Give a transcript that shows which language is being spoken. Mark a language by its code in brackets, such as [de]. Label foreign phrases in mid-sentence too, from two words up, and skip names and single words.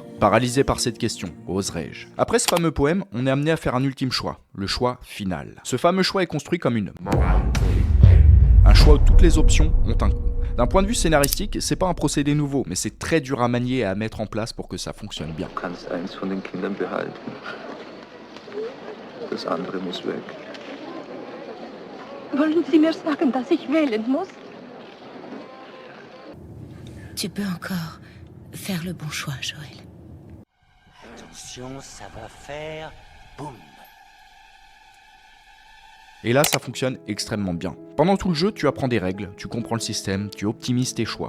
[fr] Paralysé par cette question, oserais-je? Après ce fameux poème, on est amené à faire un ultime choix, le choix final. Ce fameux choix est construit comme une morale. Un choix où toutes les options ont un coût. D'un point de vue scénaristique, c'est pas un procédé nouveau, mais c'est très dur à manier et à mettre en place pour que ça fonctionne bien. [de] das andere muss weg. Wollen Sie mir sagen, dass ich wählen muss? [fr] Tu peux encore faire le bon choix, Joël. Attention, ça va faire boum. Et là, ça fonctionne extrêmement bien. Pendant tout le jeu, tu apprends des règles, tu comprends le système, tu optimises tes choix.